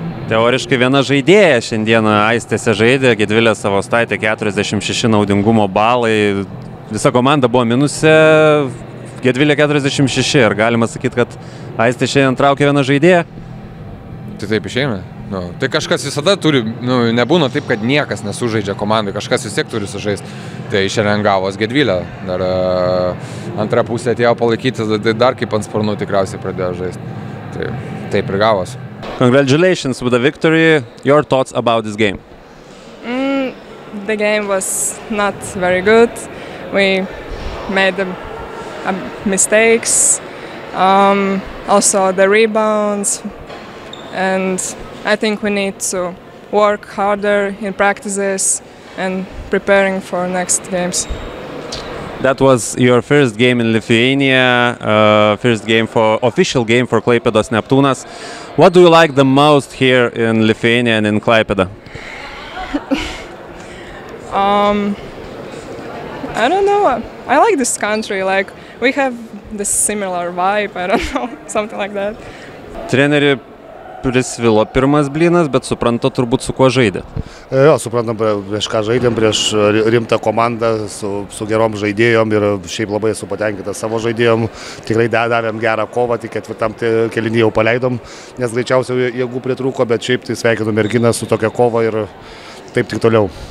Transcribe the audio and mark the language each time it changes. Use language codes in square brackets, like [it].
[lt] Teoriškai viena žaidėja šiandieną Aistėse žaidė, Gedvilė Savostaitė 46 naudingumo balai, visa komanda buvo minuse, Gedvilė 46, ar galima sakyti, kad Aistė šiandien traukė vieną žaidėją? Tai taip išeina. Tai kažkas visada turi, nebūna taip, kad niekas nesužaidžia komandai, kažkas vis tiek turi sužaisti. Tai šiandien gavos Gedvilė, dar antrą pusę atėjo palaikyti, tai dar kaip ant sparnų tikriausiai pradėjo žaisti. Tai taip ir gavos. [en] Congratulations with the victory. Your thoughts about this game? The game was not very good. We made mistakes, also the rebounds, and I think we need to work harder in practices and preparing for next games. That was your first game in Lithuania, official game for Klaipėdos Neptūnas. What do you like the most here in Lithuania and in Klaipėda? I don't know. I like this country. Like we have this similar vibe. I don't know, something like that. [lt] Treneri, prisvilo pirmas blynas, bet supranta turbūt su kuo žaidėt. Jo, suprantam, prieš ką žaidėm, prieš rimtą komandą su gerom žaidėjom ir šiaip labai esu patenkintas savo žaidėjom. Tikrai davėm gerą kovą, tik ketvirtam kėlinį jau paleidom, nes greičiausiai jėgų pritrūko, bet šiaip tai sveikinu merginą su tokia kova ir taip tik toliau.